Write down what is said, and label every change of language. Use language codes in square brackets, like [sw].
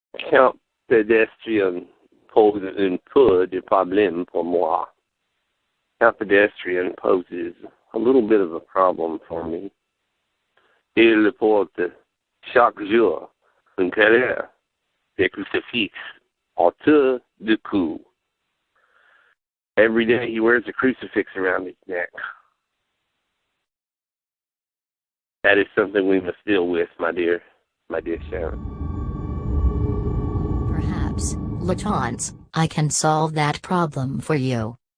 [fr] Camp Pedestrian pose un peu de problème pour moi. [en] Camp Pedestrian poses a little bit of a problem for me. [fr] Il porte chaque jour une colère de crucifix autour du cou. [en] Every day he wears a crucifix around his neck. That is something we must deal with, my dear Sharon. Perhaps, LaChance, I can solve that problem for you.